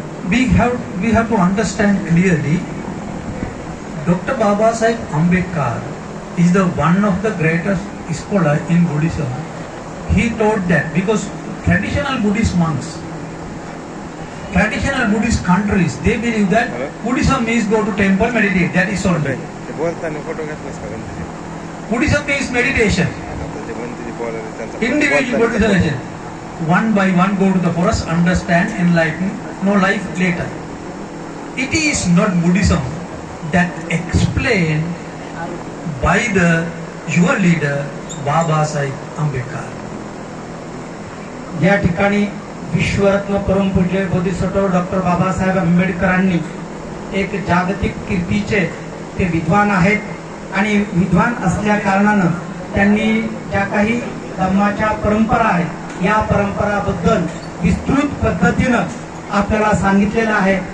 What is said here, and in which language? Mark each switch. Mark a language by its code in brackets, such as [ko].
[en] We have to understand clearly. Dr. Babasaheb Ambedkar is the one of the greatest scholar in Buddhism. He taught that because traditional Buddhist monks, traditional Buddhist countries, they believe that Buddhism is go to temple, meditate. That is all. [mr] ते बोलताना photo घेतलास का Ganpati? [en] Buddhism is meditation. [mr] आता ते गणपती बोलायला त्यांचा [en] Individual Buddhism. One by one go to the forest, understand, enlighten, no life later. It is not Buddhism that explained by your leader Babasaheb Ambedkar. [mr] या ठिकाणी विश्वरत्न परमपूज्य बोधिसत्व डॉक्टर बाबासाहेब आंबेडकरांनी एक जागतिक कीर्तीचे ते विद्वान आहेत आणि विद्वान असल्या कारणानं त्यांनी ज्या काही धम्माच्या परंपरा आहेत या परंपराबद्दल विस्तृत पद्धतीनं आपल्याला सांगितलेलं आहे.